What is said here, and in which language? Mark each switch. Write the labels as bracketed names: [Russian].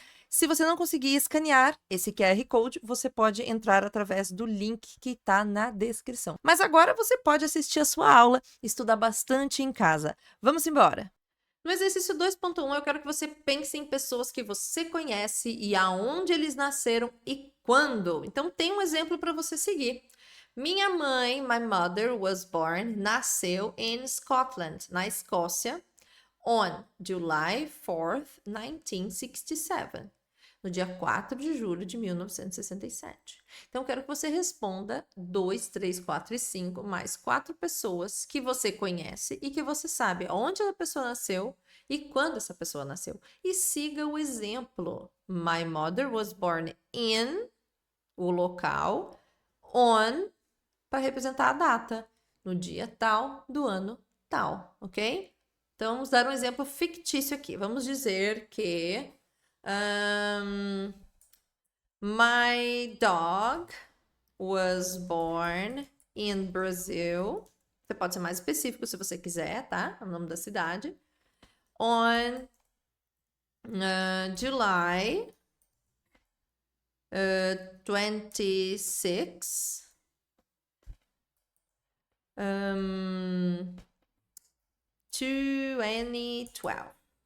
[Portuguese] Se você não conseguir escanear esse QR Code, você pode entrar através do link que está na descrição. Mas agora você pode assistir a sua aula, estudar bastante em casa. Vamos embora! No exercício 2.1, eu quero que você pense em pessoas que você conhece e aonde eles nasceram e quando. Então, tem um exemplo para você seguir. Minha mãe, [English] my mother, was born, [Portuguese] nasceu [English] in Scotland, [Portuguese] na Escócia, [English] on July 4th, 1967. [Portuguese] No dia 4 de julho de 1967. Então, eu quero que você responda 2, 3, 4 e 5, mais 4 pessoas que você conhece e que você sabe onde a pessoa nasceu e quando essa pessoa nasceu. E siga o exemplo. [English] My mother was born in, [Portuguese] o local, on, para representar a data, no dia tal, do ano tal, ok? Então, vamos dar um exemplo fictício aqui. Vamos dizer que [English] my dog was born in Brazil. [Portuguese] Você pode ser mais específico se você quiser, tá? O nome da cidade. [English] On July 26, 2012.